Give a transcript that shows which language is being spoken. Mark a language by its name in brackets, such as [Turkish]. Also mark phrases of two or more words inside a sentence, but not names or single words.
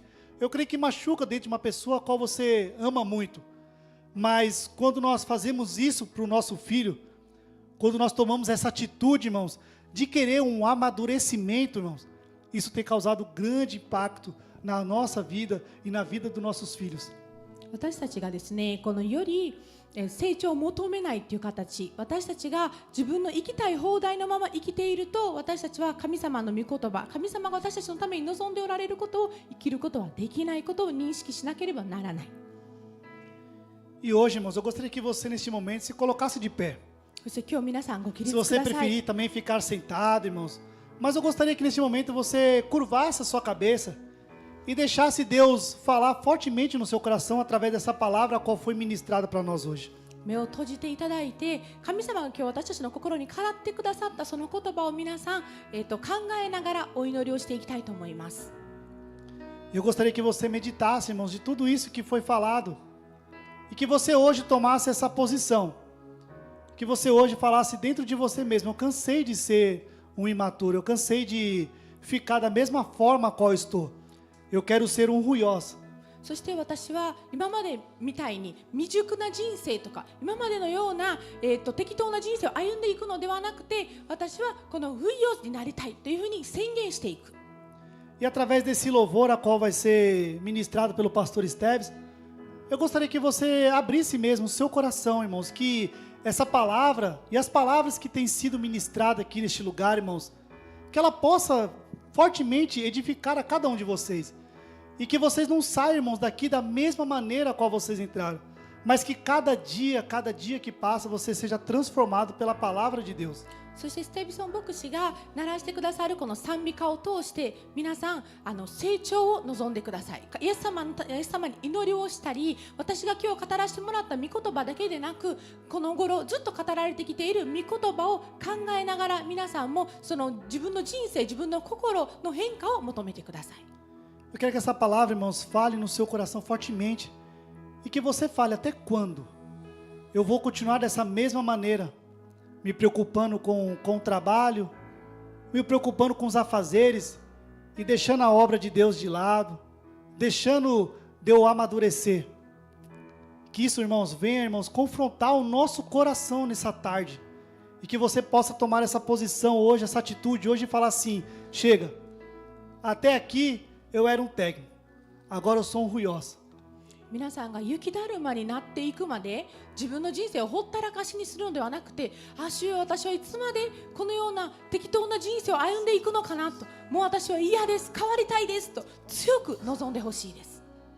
[Portuguese] Eu creio que machuca dentro de uma pessoa a qual você ama muito. Mas quando nós fazemos isso para o nosso filho, quando nós tomamos essa atitude, irmãos, de querer um amadurecimento, irmãos, isso tem causado grande impacto na nossa vida e na vida dos nossos filhos. [Japanese] 私たちがですね、このより成長を求めないという形、私たちが自分の生きたい放題のまま生きていると、私たちは神様の御言葉、神様が私たちのために望んでおられることを生きることはできないことを認識しなければならない。 [Portuguese] E hoje, irmãos, eu gostaria que você neste momento se colocasse de pé. [Japanese] そして今日皆さんご起立 [Portuguese] Se [Japanese] く [Portuguese] você [Japanese] ださい。 [Portuguese] preferir também ficar sentado, irmãos. Mas eu gostaria que neste momento você curvasse a sua cabeça e deixasse Deus falar fortemente no seu coração através dessa palavra a qual foi ministrada para nós hoje. [Japanese] 目を閉じていただいて、神様が今日私たちの心に語ってくださったその言葉を皆さん、考えながらお祈りをしていきたいと思います。 [Portuguese] Eu gostaria que você meditasse, irmãos, de tudo isso que foi falado e que você hoje tomasse essa posição. Que você hoje falasse dentro de você mesmo: eu cansei de ser um imaturo, eu cansei de ficar da mesma forma a qual estou. Eu quero ser um ruiós. [Japanese] そして私は今までみたいに未熟な人生とか今までのような、適当な人生を歩んでいくのではなくて、私はこのフイオになりたいというふうに宣言していく。 [Portuguese] E através desse louvor a qual vai ser ministrado pelo pastor Esteves, eu gostaria que você abrisse mesmo o seu coração, irmãos, que essa palavra e as palavras que têm sido ministradas aqui neste lugar, irmãos, que ela possa fortemente edificar a cada um de vocês. E que vocês não saiam, irmãos, daqui da mesma maneira a qual vocês entraram, mas que cada dia que passa, você seja transformado pela palavra de Deus. [Japanese] そしてステビソン牧師が鳴らしてくださるこの賛美歌を通して皆さん成長を望んでください。イエス様に祈りをしたり、私が今日語らせてもらった御言葉だけでなく、この頃ずっと語られてきている御言葉を考えながら皆さんもその自分の人生、自分の心の変化を求めてください。 [Portuguese] Eu quero que essa palavra, irmãos, fale no seu coração fortemente e que você fale: até quando eu vou continuar dessa mesma maneira, me preocupando com o trabalho, me preocupando com os afazeres e deixando a obra de Deus de lado, deixando de eu amadurecer. Que isso, irmãos, venha, irmãos, confrontar o nosso coração nessa tarde e que você possa tomar essa posição hoje, essa atitude hoje e falar assim: chega, até aqui eu era um técnico, agora eu sou um ruiós. [Japanese] 皆さんが雪だるまになっていくまで自分の人生をほったらかしにするのではなくて、主よ、私はいつまでこのような適当な人生を歩んでいくのかなと、もう私は嫌です、変わりたいですと強く望んでほしいです。